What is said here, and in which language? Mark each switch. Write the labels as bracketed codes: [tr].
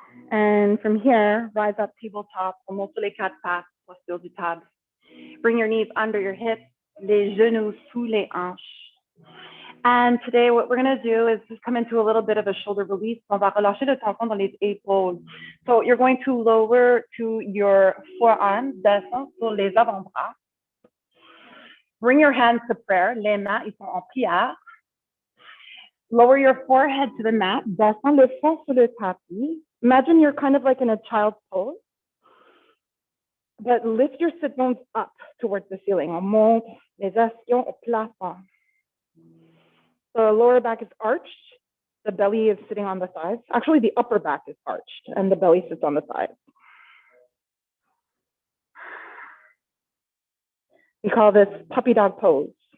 [en] And from here, rise up tabletop, [fr] remonte les quatre pattes, posture du table. [en] Bring your knees under your hips, [fr] les genoux sous les hanches. [en] And today what we're going to do is just come into a little bit of a shoulder release. [fr] On va relâcher le tension dans les épaules. [en] So you're going to lower to your forearms, [fr] descendre sur les avant-bras. [en] Bring your hands to prayer. [fr] Les mains, ils sont en prière. [en] Lower your forehead to the mat. [fr] Descends le front sur le tapis. [en] Imagine you're kind of like in a child's pose. But lift your sit bones up towards the ceiling. [fr] On monte les ischions au plafond. [en] The lower back is arched. The belly is sitting on the sides. Actually, the upper back is arched and the belly sits on the side. We call this puppy dog pose.